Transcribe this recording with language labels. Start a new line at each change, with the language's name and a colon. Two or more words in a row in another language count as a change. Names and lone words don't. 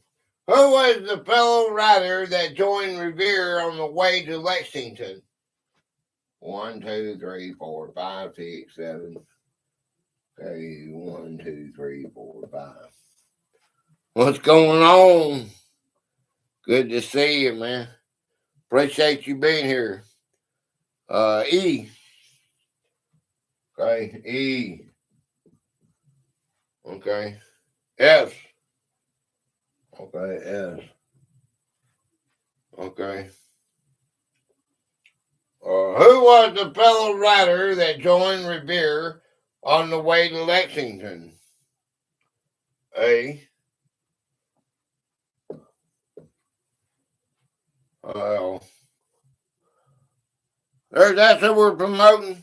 English: Who was the fellow rider that joined Revere on the way to Lexington? 1, 2, 3, 4, 5, 6, 7. Okay, 1, 2, 3, 4, 5. What's going on? Good to see you, man. Appreciate you being here. E. Okay, E. Okay. S. Okay, S. Okay. Who was the fellow rider that joined Revere on the way to Lexington? A. Well, that's who we're promoting.